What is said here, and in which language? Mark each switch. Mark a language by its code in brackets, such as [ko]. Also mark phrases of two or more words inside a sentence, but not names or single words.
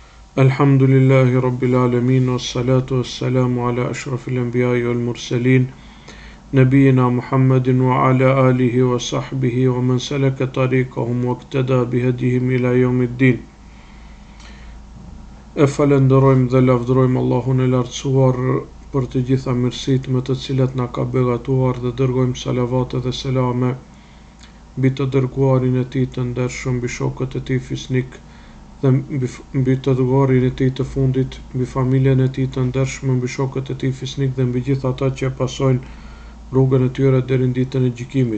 [ar] الحمد لله رب العالمين والصلاة والسلام على أشرف الأنبياء والمرسلين نبينا محمد وعلى آله وصحبه ومن سلك طريقهم واقتدى بهديهم إلى يوم الدين. [sq] E falenderojmë dhe lavdërojmë Allahun e lartësuar për të gjitha mirësitë me të cilat na ka begatuar dhe dërgojmë salavate dhe selame mbi të dërguarin e tij të ndershëm, mbi shokët e tij fisnik dhe mbi të dërguarin e tij të fundit, mbi familjen e tij të ndershme, mbi shokët e tij fisnik dhe mbi gjithë ata që pasojnë rrugën e tyre deri në ditën e gjykimit.